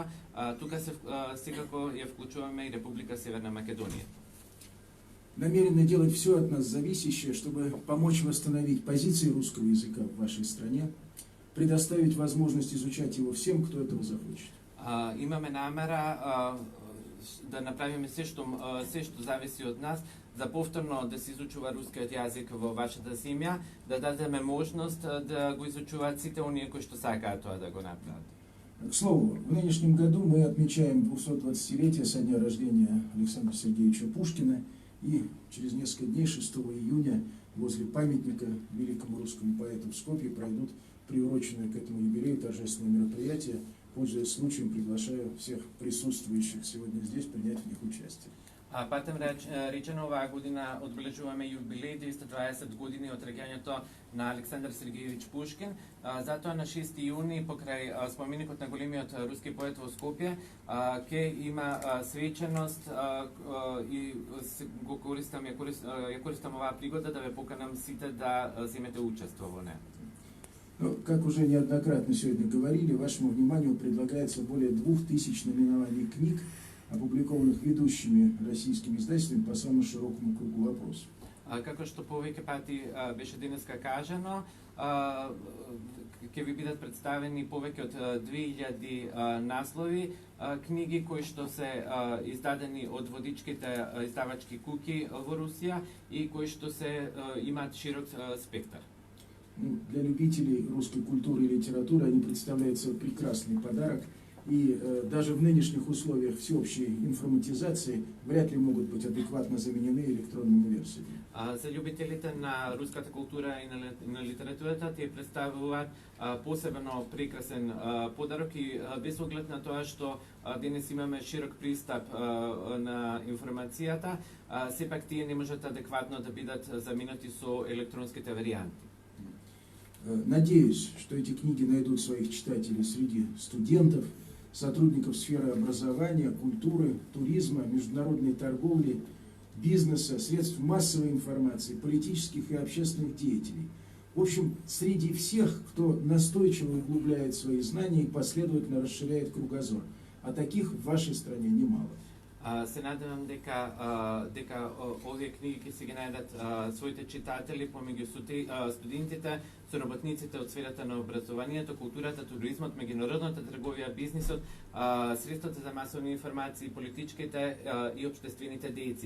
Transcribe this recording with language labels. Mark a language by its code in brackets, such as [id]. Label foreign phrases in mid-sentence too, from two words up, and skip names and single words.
[mk] Тука секако ја вклучуваме и Република Северна Македонија. [ru] Намерены делать все от нас зависящее, чтобы помочь восстановить позиции русского языка в вашей стране, предоставить возможность изучать его всем, кто этого захочет. [mk] Имаме намера да направиме се што зависи од нас, за повторно да се изучува рускиот јазик во вашата земја, да дадеме можност да го изучуваат сите оние кои што сакаат тоа да го направат. [ru] К слову, в нынешнем году мы отмечаем 220-летие со дня рождения Александра Сергеевича Пушкина, и через несколько дней, 6 июня, возле памятника великому русскому поэту в Скопье пройдут приуроченные к этому юбилею торжественные мероприятия. Пользуясь случаем, приглашаю всех присутствующих сегодня здесь принять в них участие. [mk] Патем речено, оваа година одбележуваме јубилеј 220 години од раѓањето на Александар Сергеевич Пушкин. Затоа на 6 јуни покрај споменикот на големиот руски поет во Скопје ќе има свеченост и го користам оваа пригода да ве поканам сите да земете учество во неа. [ru] Ну, как уже неоднократно сегодня говорили, вашему вниманию предлагается более 2000 наименований книг, опубликованных ведущими российскими издательствами по самому широкому кругу вопросов. [mk] Како што повеќе пати беше денеска кажано, ќе ви бидат представени повеќе од 2000 наслови книги кои што се издадени од водичките издавачки куќи во Русија и кои што се имаат широк спектар. [ru] Для любителей русской культуры и литературы они представляют собой прекрасный подарок. И даже в нынешних условиях всеобщей информатизации вряд ли могут быть адекватно заменены электронными версиями. [mk] За љубителите на руската култура и на литературата тие представуваат посебно прекрасен подарок и без оглед на тоа што денес имаме широк пристап на информацијата, сепак тие не можат адекватно да бидат заменети со електронските варианти. [ru] Надеюсь, что эти книги найдут своих читателей среди студентов, сотрудников сферы образования, культуры, туризма, международной торговли, бизнеса, средств массовой информации, политических и общественных деятелей. В общем, среди всех, кто настойчиво углубляет свои знания и последовательно расширяет кругозор. А таких в вашей стране немало. [mk] Се надевам дека овие книги ќе се ги најдат своите читатели помеѓу студентите, соработниците од сферата на образованието, културата, туризмот, меѓународната трговија, бизнисот, средствата за масовни информации, политичките и општествените дејци.